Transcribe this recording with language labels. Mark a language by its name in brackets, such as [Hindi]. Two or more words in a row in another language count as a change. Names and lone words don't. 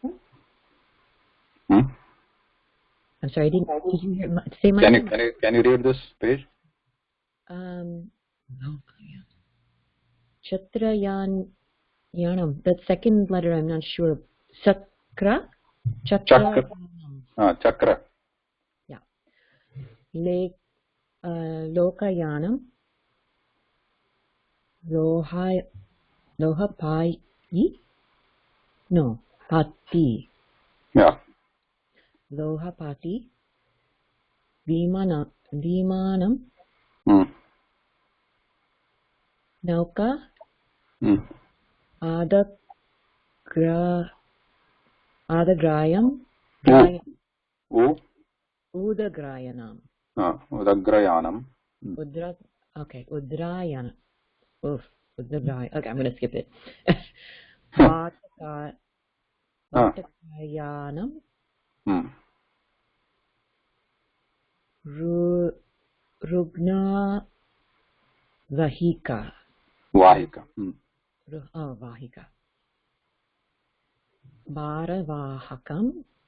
[English] I'm sorry, did you say my name? Can you read this page? [Sanskrit] Chatrayanam. [English] That second letter, I'm not sure. [Sanskrit] Chakra. Chakra. [English] Yeah. [Sanskrit] Lokayanam. Lohapai. No, Pati. [English] Yeah. [Sanskrit] Lohapati. Vimanam. Nauka. Adagrayam. Udagrayanam. Udagrayanam. Okay, Udrayana. [English] Okay, I'm going to skip it. [Sanskrit] Vatakayanam. Rugna Vahika. Vahika. Vahika. Bharavahakam.